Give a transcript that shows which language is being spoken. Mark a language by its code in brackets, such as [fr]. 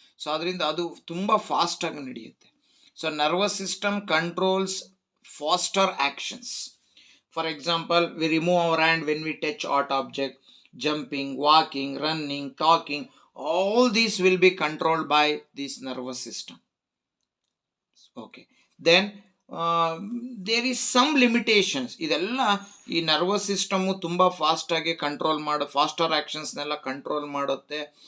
[kn] So ಅದರಿಂದ ಅದು ತುಂಬ ಫಾಸ್ಟಾಗಿ ನಡೆಯುತ್ತೆ. [en] So nervous system controls faster actions. For example, we remove our hand when we touch hot object. Jumping, walking, running, talking, all these will be controlled by this nervous system. Okay. Then there is some limitations. [kn] ಇದೆಲ್ಲ ಈ nervous system ತುಂಬ ಫಾಸ್ಟಾಗಿ control faster ಆ್ಯಕ್ಷನ್ಸ್ನೆಲ್ಲ control ಮಾಡುತ್ತೆ.